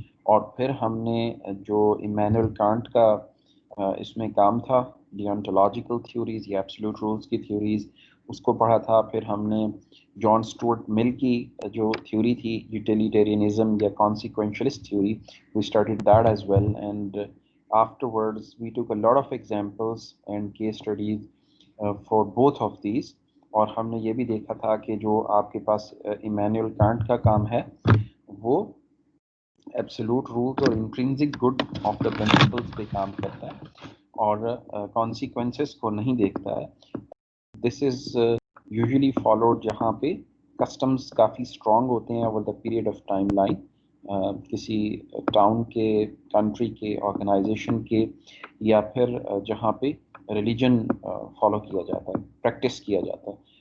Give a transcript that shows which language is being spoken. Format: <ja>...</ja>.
<ur>اور پھر ہم نے جو ایمینول کانٹ کا اس میں کام تھا، ڈیونٹولوجیکل تھیوریز یا ایبسولوٹ رولز کی تھیوریز، اس کو پڑھا تھا. پھر ہم نے جان اسٹوارٹ مل کی جو تھیوری تھی یوٹیلیٹیرینزم یا کانسیکوینشلسٹ theory,</ur> <en>We studied that as well. And afterwards we took a lot of examples and case studies for both of these.</en> <ur>اور ہم نے یہ بھی دیکھا تھا کہ جو آپ کے پاس ایمینول کانٹ کا کام ہے وہ ایبسولوٹ رولز اور intrinsic good of the principles پہ کام کرتا ہے اور کانسیکوینسز کو نہیں دیکھتا ہے.</ur> <en>this is usually followed</en> <ur>جہاں پہ کسٹمز کافی اسٹرانگ ہوتے ہیں over the period of time line, کسی ٹاؤن کے، کنٹری کے، آرگنائزیشن کے، یا پھر جہاں پہ ریلیجن فالو کیا جاتا ہے، پریکٹس کیا جاتا ہے.</ur>